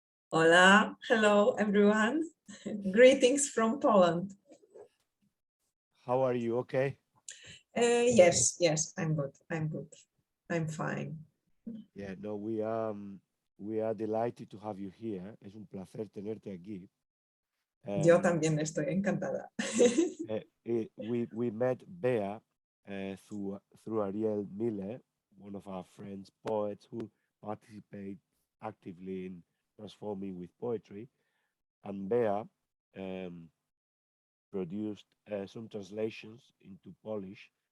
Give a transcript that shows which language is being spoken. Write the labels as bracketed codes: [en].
[en] Hola, hello everyone. Greetings from Poland. How are you? Okay. Yes, I'm good. I'm fine. Yeah, no, we are delighted to have you here. [es] Es un placer tenerte aquí. Yo también estoy encantada. [en] We met Bea through Ariel Miller, one of our friends, poets who participate actively in transforming with poetry, and Bea produced some translations into Polish